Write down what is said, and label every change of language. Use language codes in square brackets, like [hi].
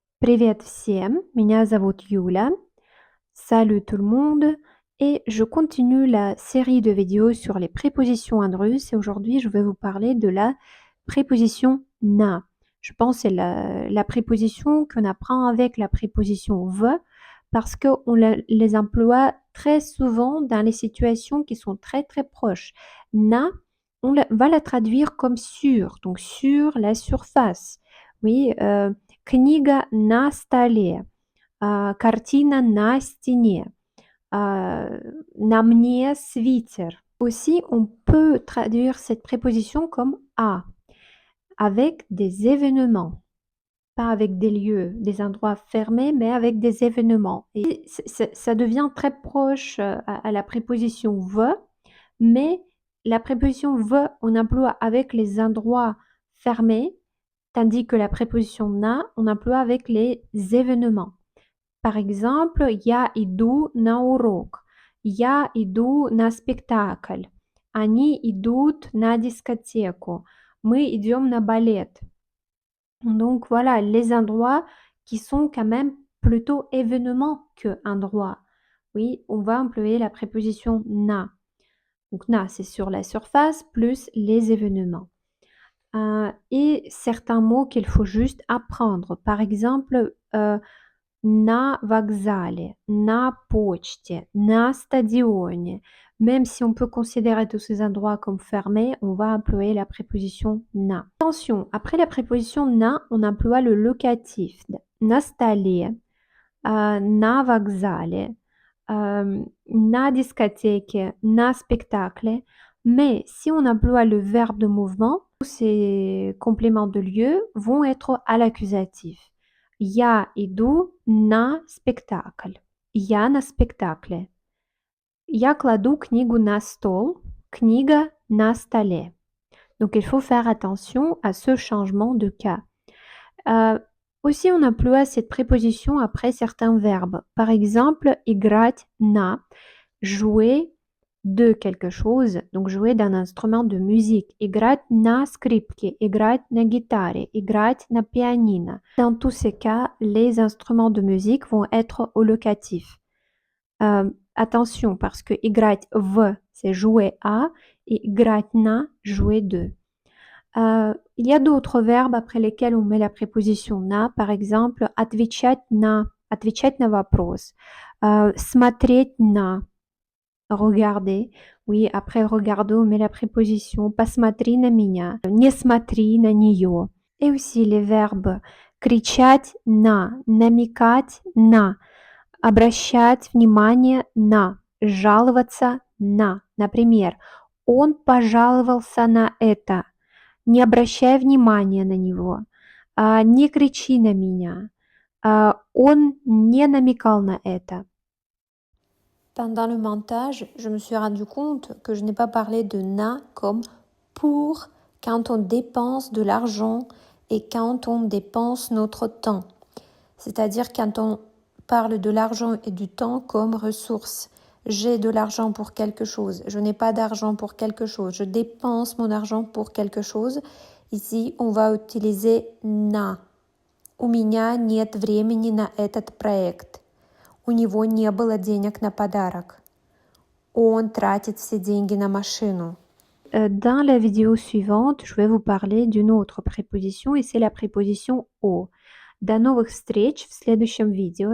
[ru] Привет всем, меня зовут Юля. [fr] Salut tout le monde. Et je continue la série de vidéos sur les prépositions andrus et aujourd'hui je vais vous parler de la préposition na. Je pense que c'est la préposition qu'on apprend avec la préposition v parce qu'on les emploie très souvent dans les situations qui sont très très proches. Na, va la traduire comme sur, donc sur la surface. Oui, [ru] книга на столе, картина на стене, на мне свитер. [fr] Aussi, on peut traduire cette préposition comme à, avec des événements, pas avec des lieux, des endroits fermés, mais avec des événements. Et ça devient très proche à la préposition ve, mais la préposition ve, on emploie avec les endroits fermés, tandis que la préposition na, on emploie avec les événements. Par exemple, [ru] я иду на урок, я иду на спектакль, они идут на дискотеку, мы идем на балет. [fr] Donc voilà, les endroits qui sont quand même plutôt événements que endroits. Oui, on va employer la préposition na. Donc na, c'est sur la surface plus les événements. Et certains mots qu'il faut juste apprendre. Par exemple, [ru] на вокзале, на почте, на стадионе. [fr] Même si on peut considérer tous ces endroits comme fermés, on va employer la préposition на. Attention, après la préposition на, on emploie le locatif. [ru] На столе, на вокзале, на дискотеке, на спектакле. [fr] Mais si on emploie le verbe de mouvement, ces compléments de lieu vont être à l'accusatif. [ru] Я иду на спектакль. Я на спектакле. Я кладу книгу на стол. Книга на столе. [fr] Donc il faut faire attention à ce changement de cas. Aussi, on emploie cette préposition après certains verbes. Par exemple, [ru] играть на, [fr] jouer de quelque chose, donc jouer d'un instrument de musique. [ru] Играть на скрипке, играть на гитаре, играть на pianino. [fr] Dans tous ces cas, les instruments de musique vont être au locatif. Attention, parce que [ru] играть в, [fr] c'est jouer à, et [ru] играть на, [fr] jouer de. Il y a d'autres verbes après lesquels on met la préposition на, par exemple, [ru] отвечать на вопрос, смотреть на, [fr] regarder. Oui, après regarder, on met la préposition [ru] посмотри на меня, не смотри на нее. [fr] Et aussi les verbes [ru] кричать на, намекать на, обращать внимание на, жаловаться на. Например, он пожаловался на это. Не обращай внимания на него. Не кричи на меня. Он не намекал на это. [fr] Pendant le montage, je me suis rendu compte que je n'ai pas parlé de na comme pour quand on dépense de l'argent et quand on dépense notre temps. C'est-à-dire quand on parle de l'argent et du temps comme ressources. J'ai de l'argent pour quelque chose, je n'ai pas d'argent pour quelque chose, je dépense mon argent pour quelque chose. Ici, on va utiliser на. [ru] У меня нет времени на этот проект. У него не было денег на подарок. Он тратит все деньги на машину. [fr] Dans la vidéo suivante, je vais vous parler d'une autre préposition et c'est la préposition о. [ru] До новых встреч в следующем видео.